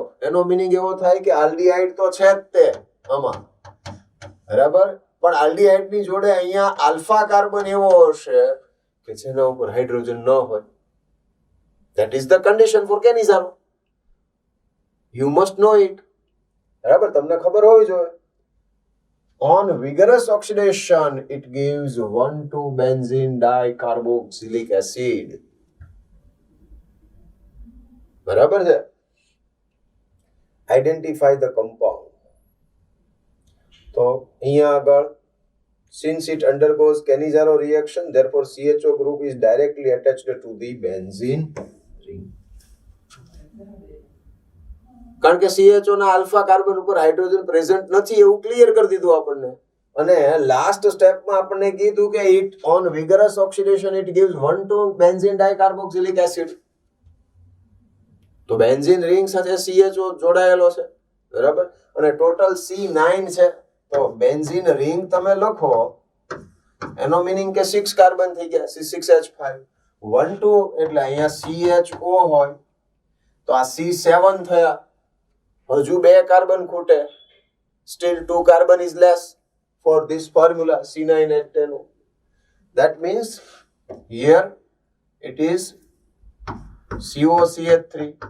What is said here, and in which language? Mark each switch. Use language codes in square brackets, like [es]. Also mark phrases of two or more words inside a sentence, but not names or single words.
[gu] એનો મીનિંગ એવો થાય કે આલ્ડીહાઇડ તો છે જ તે આમાં. બરાબર? પણ આલ્ડીહાઇડ ની જોડે અહીંયા [en] alpha carbon [gu] એવો હશે કે જેના ઉપર હાઇડ્રોજન ન હોય. [en] That is the condition for Cannizzaro. You must know it. [gu] બરાબર? તમને ખબર હોવી જોઈએ. [en] On vigorous oxidation, it gives 1,2-benzene dicarboxylic acid. [gu] બરાબર છે? [en] Identify the compound. [gu] તો અહીંયા આગળ [en] since it undergoes Cannizzaro reaction, therefore CHO group is directly attached to the benzene ring. [gu] કારણ કે CHO ના [en] alpha carbon [gu] ઉપર હાઇડ્રોજન પ્રેઝન્ટ નથી એવું ક્લિયર કરી દીધું આપણને. અને લાસ્ટ સ્ટેપમાં આપણને કીધું કે [en] it on vigorous oxidation it gives 1,2-benzene dicarboxylic acid. [gu] તો [en] benzene ring [gu] સાથે CHO જોડાયેલો છે. બરાબર? અને ટોટલ C9 છે. તો [en] benzene ring [gu] તમે લખો એનો મીનિંગ કે 6 કાર્બન થઈ ગયા, C6H5. 1 2 એટલે અહીંયા CHO હોય તો આ C7 થયા. હજુ 2 કાર્બન ખૂટે. [en] Still 2 carbon is less for this formula C9H10O. That means here it is COCH3.